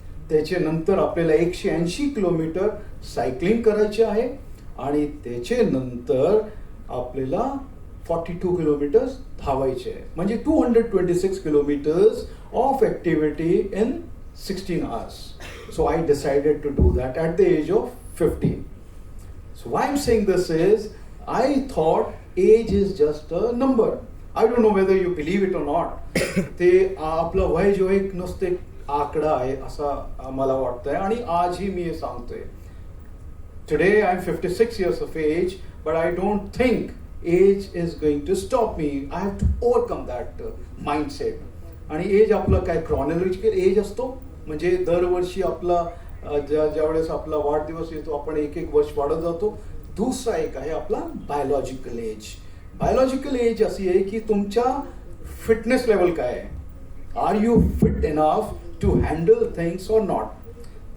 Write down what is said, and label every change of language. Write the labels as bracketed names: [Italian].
[Marathi] त्याच्यानंतर आपल्याला 180 kilometre cycling करायचे आहे आणि त्याच्यानंतर आपल्याला 42 किलोमीटर्स धावायचे आहे. [English] म्हणजे 226 kilometres of activity in 16 hours. So I decided to do that at the age of 15. So why I'm saying this is, I thought age is just a number. I don't know whether you believe it or not. [Marathi] ते आपलं वय जो एक नुसते आकडा आहे असं मला वाटतंय आणि आजही मी हे सांगतोय. [English] Today I'm 56 years of age, but I don't think age is going to stop me. I have to overcome that mindset. [Marathi] आणि एज आपलं काय क्रॉनॉलॉजिकल एज असतो, म्हणजे दरवर्षी आपला ज्यावेळेस आपला वाढदिवस येतो आपण एक वर्ष वाढत जातो. दुसरा एक आहे आपला बायोलॉजिकल एज. बायोलॉजिकल एज अशी आहे की तुमच्या फिटनेस लेवल काय आहे. [English] Are you fit enough to handle things or not.